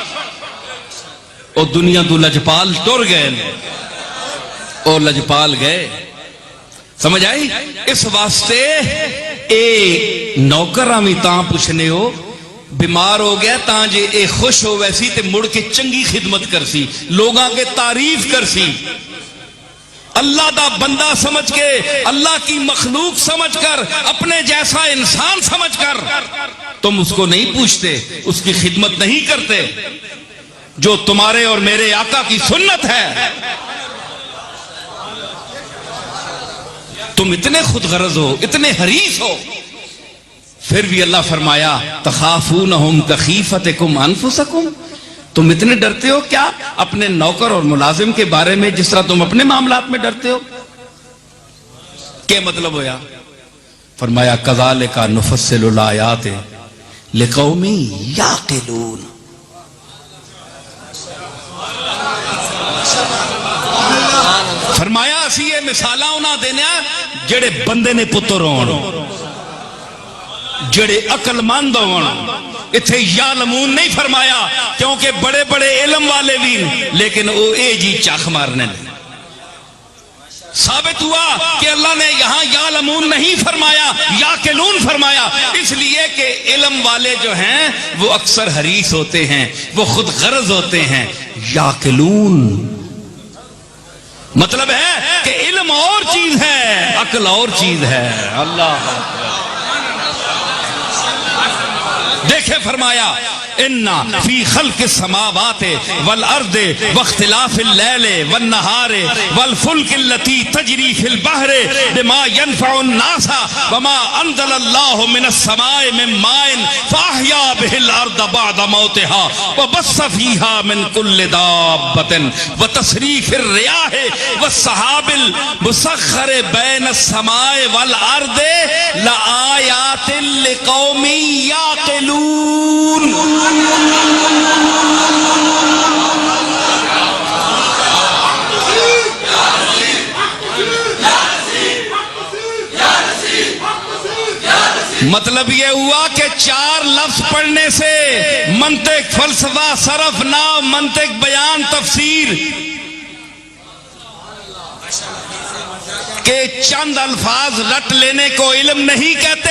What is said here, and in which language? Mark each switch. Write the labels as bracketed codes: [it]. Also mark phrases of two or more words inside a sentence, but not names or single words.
[pa] او دنیا تو لجپال ٹر گئے، او لجپال گئے، سمجھ آئی. اس واسطے اے نوکراں بھی تاں پچھنے ہو، بیمار ہو گیا تاں جے اے خوش ہو ویسی تے مڑ کے چنگی خدمت کر سی، لوگاں کے تعریف کر سی، اللہ دا بندہ سمجھ کے, [ur] اللہ کی مخلوق سمجھ کر، اپنے جیسا انسان سمجھ کر تم اس کو نہیں پوچھتے، اس کی خدمت نہیں کرتے جو تمہارے اور میرے آقا کی سنت ہے. تم اتنے خودغرض ہو، اتنے حریص ہو، پھر بھی اللہ فرمایا [ar] تخافونهم كخيفتكم أنفسكم, [ur] تم اتنے ڈرتے ہو کیا اپنے نوکر اور ملازم کے بارے میں جس طرح تم اپنے معاملات میں ڈرتے ہو. [pa] کیا مطلب ہویا؟ فرمایا [ar] كذلك نفصل الآيات لقوم يعقلون, [pa] فرمایا اسی یہ مثالاں انہاں دینے جیڑے بندے نے پتر ہون، جیڑے عقلمند ہون. [ur] اتھے یعلمون نہیں فرمایا کیونکہ بڑے بڑے علم والے بھی، لیکن وہ اے جی چکھ مارنے ثابت ہوا کہ اللہ نے یہاں یعلمون نہیں فرمایا، یعقلون فرمایا، اس لیے کہ علم والے جو ہیں وہ اکثر حریص ہوتے ہیں، وہ خود غرض ہوتے ہیں. یعقلون مطلب ہے کہ علم اور چیز ہے، عقل اور چیز ہے. [pa] اللہ دیکھے فرمایا [ar] إن في خلق السماوات والأرض واختلاف الليل وال نهار والفلك التي تجري في البحر بما ينفع الناس وما أنزل الله من السماء من ماء فأحيا به الأرض بعد موتها وبث فيها من كل دابة وتصريف الرياح والسحاب المسخر بين السماء والأرض لآيات لقوم يعقلون. [ur] مطلب یہ ہوا کہ 4 لفظ پڑھنے سے منطق، فلسفہ، صرف، نحو، منطق، بیان، تفسیر کے چند الفاظ رٹ لینے کو علم نہیں کہتے.